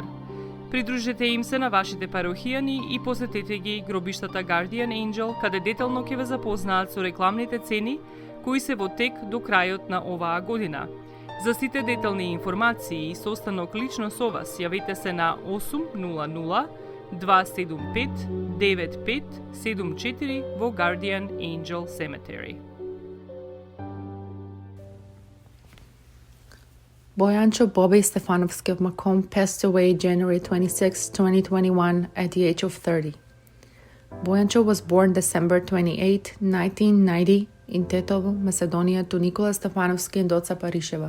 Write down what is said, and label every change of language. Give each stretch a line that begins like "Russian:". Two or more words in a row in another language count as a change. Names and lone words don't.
Macedonian: Придружете им се на вашите парохијани и посетете ги гробиштата Guardian Angel, каде детално ќе ве запознаат со рекламните цени кои се во тек до крајот на оваа година. За сите детални информации и состанок лично со вас, јавете се на 800 275 9574 во Guardian Angel Cemetery.
English: Bojancho Bobby Stefanovsky of Macomb passed away January 26, 2021 at the age of 30. Bojancho was born December 28, 1990 in Tetovo, Macedonia to Nikola Stefanovsky and Doca Parisheva.